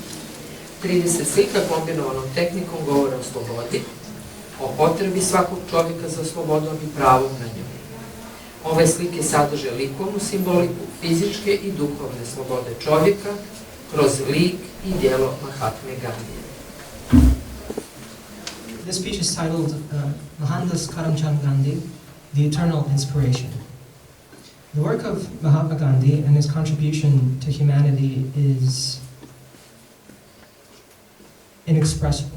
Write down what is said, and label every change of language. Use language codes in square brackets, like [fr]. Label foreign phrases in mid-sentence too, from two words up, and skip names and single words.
[bs] 30 slika kombinovanom tehnikom govore o slobodi, o potrebi svakog čovjeka za slobodom i pravom na njoj. Ove slike sadrže likovnu simboliku fizičke i duhovne slobode čovjeka kroz lik i djelo Mahatme Gandije. [en] This speech is titled Mohandas Karamchand Gandhi, The Eternal Inspiration. The work of Mahatma Gandhi and his contribution to humanity is inexpressible.